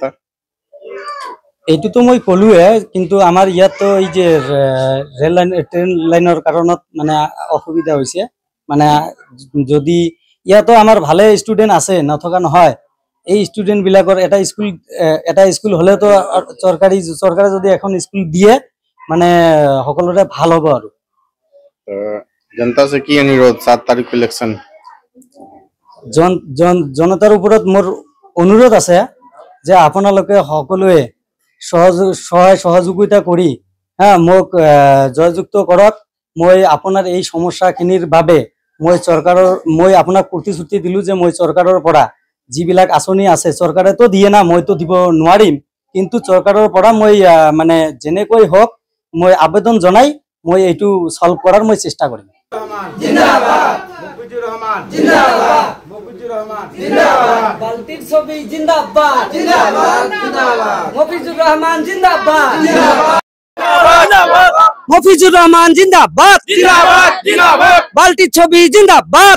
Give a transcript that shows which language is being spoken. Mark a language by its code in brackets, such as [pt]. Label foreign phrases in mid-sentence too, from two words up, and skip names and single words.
[as] এইটোতো মই কলোৱে কিন্তু আমাৰ ইয়াত এই যে ট্ৰেইন লাইনৰ কাৰণত মানে অসুবিধা হৈছে মানে যদি ইয়াতো আমাৰ ভালে ষ্টুডেন্ট আছে নথকা নহয় এই ষ্টুডেন্ট বিলাকৰ এটা স্কুল হলেতো চৰকাৰে যদি এখন স্কুল দিয়ে মানে সকলোৰে ভাল হ'ব আৰু [hi] जनता से की अनुरोध 7 तारीख को इलेक्शन [as] জনতাৰ ওপৰত মোৰ অনুৰোধ আছে যে আপোনালোকে সকলোৱে সহায় সহযোগিতা কৰি হা মোক জয়যুক্ত কৰক মই আপোনাৰ এই সমস্যাখিনিৰ বাবে মই আপোনাক প্ৰতিশ্ৰুতি দিলো যে মই চৰকাৰৰ পৰা যিবিলাক আঁচনি আছে চৰকাৰেতো দিয়ে না মইতো দিব নোৱাৰিম কিন্তু চৰকাৰৰ পৰা মই মানে যেনেকৈ হওক মই আবেদন জনাই মই এইটো সলভ কৰাৰ মই চেষ্টা কৰিম [bn] জিন্দাবাদ মুফিজুর রহমান জিন্দাবাদ মুফিজুর রহমান জিন্দাবাদ বালতির ছবি জিন্দাবাদ জিন্দাবাদ জিন্দাবাদ মুফিজুর রহমান জিন্দাবাদ জিন্দাবাদ মফিজুর রহমান জিন্দাবাদ জিন্দাবাদ জিন্দাবাদ বালতির ছবি জিন্দাবাদ